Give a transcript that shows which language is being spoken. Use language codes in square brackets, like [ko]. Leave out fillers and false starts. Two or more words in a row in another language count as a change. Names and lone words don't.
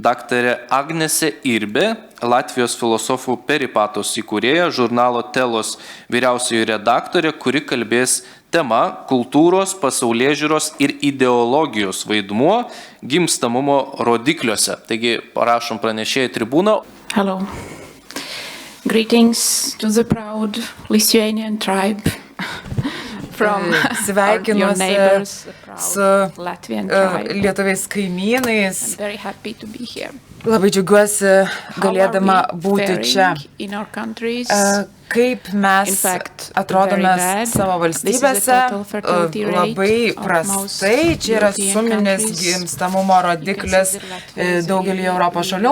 [lt] daktarė Agnesė Irbė, Latvijos filosofų peripatos įkūrėja, žurnalo Telos vyriausioji redaktorė, kuri kalbės tema kultūros, pasaulėžiūros ir ideologijos vaidmuo gimstamumo rodikliuose. Taigi, parašom pranešėjai tribūną. [en] Hello. Greetings to the proud Lithuanian tribe from your neighbors, the proud Latvian tribe. [lt] Lietuviais kaimynais. [en] I'm very happy to be here. [lt] Labai džiaugiuosi galėdama būti čia. Kaip mes atrodome savo valstybėse, labai prastai, čia yra suminis gimstamumo rodiklis daugelį Europos šalių.